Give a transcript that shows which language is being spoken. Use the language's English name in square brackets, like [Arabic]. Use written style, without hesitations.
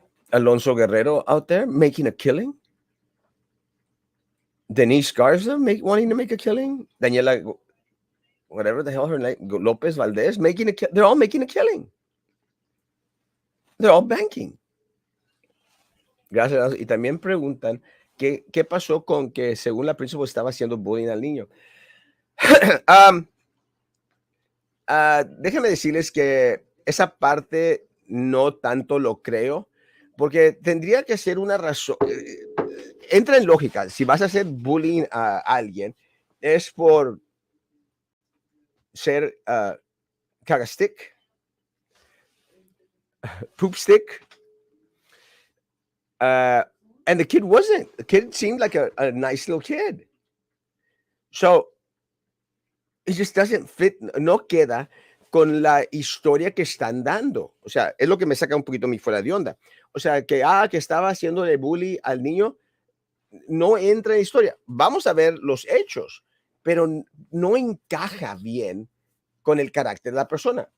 [English] Alonso Guerrero out there making a killing. Denise Garza wanting to make a killing. Daniela, whatever the hell her name, Lopez Valdez making a killing. They're all making a killing. They're all banking. [Spanish] Gracias. Y también preguntan qué pasó con que según la principal estaba haciendo bullying al niño. Déjenme decirles que esa parte no tanto lo creo, porque tendría que ser una razón. Entra en lógica. Si vas a hacer bullying a alguien, es por ser cagastick, [English] poop stick. And the kid wasn't. The kid seemed like a nice little kid. So it just doesn't fit, [Spanish] no queda con la historia que están dando. O sea, es lo que me saca un poquito mi fuera de onda. O sea, que estaba haciéndole bullying al niño, no entra en historia. Vamos a ver los hechos, pero no encaja bien con el carácter de la persona.